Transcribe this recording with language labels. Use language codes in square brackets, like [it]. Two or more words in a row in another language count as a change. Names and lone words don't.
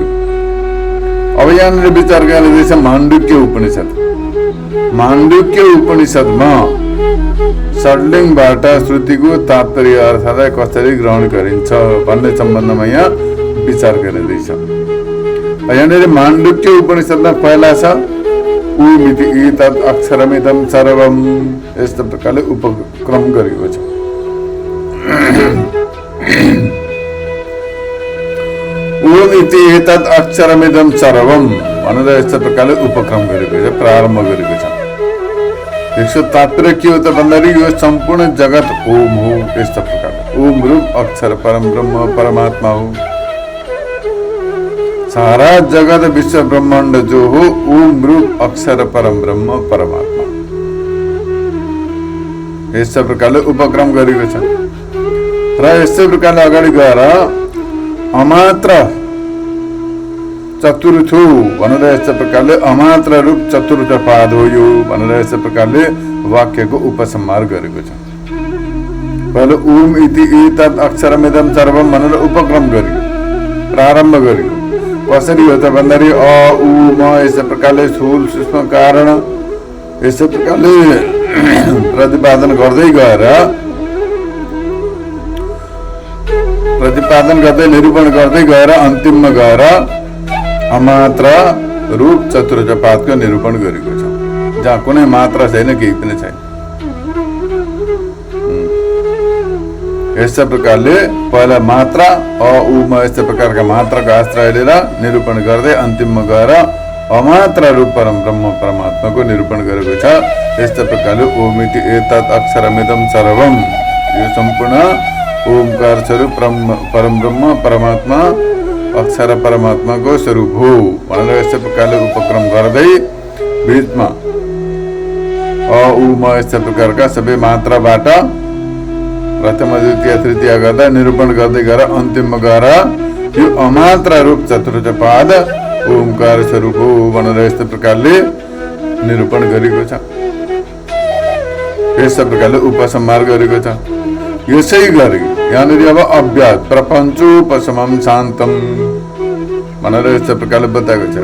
[ne] अब यहाँनिर विचार गरिँदैछ माण्डुक्य उपनिषद। माण्डुक्य उपनिषदमा षड्लिङ्गबाट श्रुतिको तात्पर्य अर्थलाई कसरी ग्रहण गरिन्छ भन्ने सम्बन्धमा यहाँ विचार गरिँदैछ। यहाँनिर माण्डुक्य उपनिषदमा पहिला छ [sa] उमिति एतत् अक्षरमिदं सर्वं, [ne] यस्तो प्रकारले उपक्रम गरिएको छ। [sa] उमिति एतत् अक्षरमिदं सर्वं [ne] भनेर यस्तो प्रकारले उपक्रम गरेको छ, प्रारम्भ गरेको छ। यसको तात्पर्य के हो त भन्दाखेरि यो सम्पूर्ण जगत ओम हो। यस्तो प्रकारले ओम रूप अक्षर परम ब्रह्म परमात्मा हो। सारा जगत विश्व ब्रह्माण्ड जो हो ओम रूप अक्षर परम ब्रह्म परमात्मा। यस्तो प्रकारले उपक्रम गरेको छ। र यस्तै प्रकारले अगाडि गएर [sa] अमात्र चतुर्थो [ne] भनेर यस्तो प्रकारले अमात्र रूप चतुर्थ पाद हो यो भनेर यस्तो प्रकारले वाक्यको उपसंहार गरेको छ। पहिलो [sa] ओम इति एतत् अक्षरमिदं सर्वं [ne] भनेर उपक्रम गरियो, प्रारम्भ गरियो। कसरी हो त भन्दाखेरि अ उ म यस्तो प्रकारले स्थूल सूक्ष्म कारण यस्तो प्रकारले प्रतिपादन गर्दै गएर निरूपण गर्दै गएर अन्तिममा गएर अमात्र रूप चतुर्थ पादको निरूपण गरेको छ, जहाँ कुनै मात्रा छैन, केही पनि छैन। यस्तो प्रकारले पहिला मात्रा अ उ म यस्तो प्रकारका मात्राको आश्रय लिएर निरूपण गर्दै अन्तिममा गएर अमात्र रूप परम ब्रह्म परमात्माको निरूपण गरेको छ। यस्तो प्रकारले [sa] ओमिति एतत् अक्षरमिदं सर्वं, [ne] यो सम्पूर्ण ओमकार स्वरूप परम ब्रह्म परमात्मा अक्षर परमात्माको स्वरूप हो भनेर यस्तो प्रकारले उपक्रम गर्दै बीचमा अ उ म यस्तो प्रकारका सबै मात्राबाट प्रथम द्वितीय तृतीय गर्दा निरूपण गर्दै गएर अन्तिममा गएर यो अमात्र रूप चतुर्थ पाद ओमकार स्वरूप हो भनेर यस्तो प्रकारले निरूपण गरेको छ। यस्तो प्रकारले उपसंहार गरेको छ। यसै गरी यहाँनिर अब अभ्यास [sa] प्रपञ्चोपशमं शान्तम [ne] भनेर यस्तो प्रकारले बताएको छ।